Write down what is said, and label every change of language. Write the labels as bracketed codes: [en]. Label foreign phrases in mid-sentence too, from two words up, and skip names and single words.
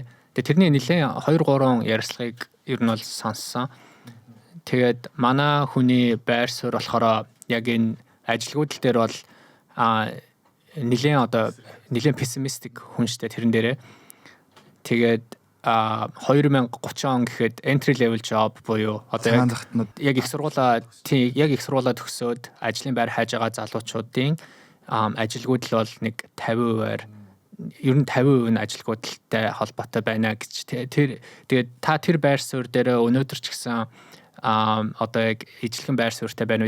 [mn] Тэгээд тэрний нэлээд 2-3 ярилцлагыг ер нь бол сонссон. Тэгээд манай хүний байр суурь болохоор яг энэ ажилгүйдэл дээр бол нэлээд пессимистик хүн штэ тэрэн дээрээ. Тэгээд 2030 он гэхэд [en] entry level job [mn] буюу одоо яг их сургуулаа төгсөөд ажлын байр хайж байгаа залуучуудын ажилгүйдэл бол нэг 50%-аар ер нь 50% нь ажилгүйдэлтэй холбоотой байна гэж. Тэгээд та тэр байр суурь дээр өнөөдөр ч гэсэн одоо яг ижлэгэн байр суурьтай байна уу?